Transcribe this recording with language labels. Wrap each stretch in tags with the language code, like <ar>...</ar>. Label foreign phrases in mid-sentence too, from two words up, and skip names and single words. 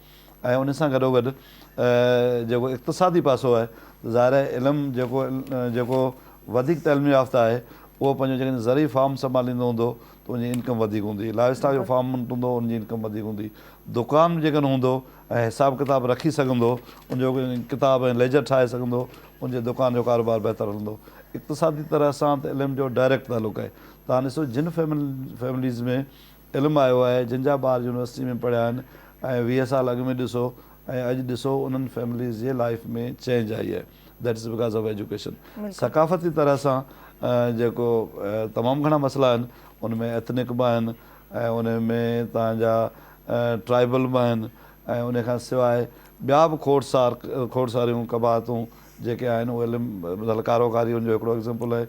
<sd>ऐं उन सां गॾोगॾु जेको इक़्तिसादी पासो आहे, ज़ाहिर आहे इल्मु जेको वधीक तइलीम याफ़्ता आहे उहो पंहिंजो जेकॾहिं ज़री फार्म संभालींदो हूंदो त उनजी इनकम वधीक हूंदी,</sd> <en>life stock</en> <sd>जो फार्म हूंदो उनजी इनकम वधीक हूंदी, दुकान जेकॾहिं हूंदो ऐं हिसाब किताब रखी सघंदो, उनजो किताब ऐं लेजर ठाहे सघंदो, उनजे दुकान जो कारोबार बहितर हलंदो. इक़्तिसादी तरह सां त इल्म जो डायरेक्ट तालुक़ु आहे. तव्हां ॾिसो, जिन फैमिलीज़ में इल्मु आयो आहे, जिन जा ॿार यूनिवर्सिटी में पढ़िया आहिनि ऐं 20 साल अॻु में ॾिसो ऐं अॼु ॾिसो, उन्हनि फैमिलीज़ जे लाइफ में चेंज आई आहे.</sd> <en>That is because of education.</en> <sd>सकाफ़ती तरह सां जेको तमामु घणा मसइला आहिनि, उन में एथनिक बि आहिनि ऐं उन में तव्हांजा ट्राइबल बि आहिनि ऐं उन खां सवाइ ॿिया बि खोड़सारियूं कबातूं जेके आहिनि उहे इल्मु कारोकारी उनजो हिकिड़ो एग्ज़ाम्पल आहे.</sd>